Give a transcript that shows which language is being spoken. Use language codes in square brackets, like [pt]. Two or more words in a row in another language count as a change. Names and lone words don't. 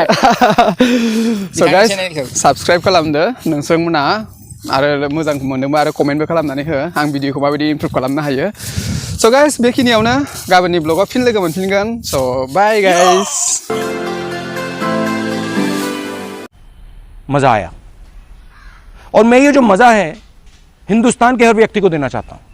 [en] so guys [brx] साबस्क्राइब खालामदो नोंसोरमोना आरो मोजां मोनदोंबा आरो कमेन्टबो खालामनानै हो आं भिडिअखौ माबायदि इमप्रुभ खालामनो हायो [en] so guys [brx] बेखिनियावनो गाबोननि ब्लगाव फिन लोगो मोनफिनगोन [en] so bye guys [hi] मज़ा आया और मैं ये जो मज़ा है हिंदुस्तान के हर व्यक्ति को देना चाहता हूँ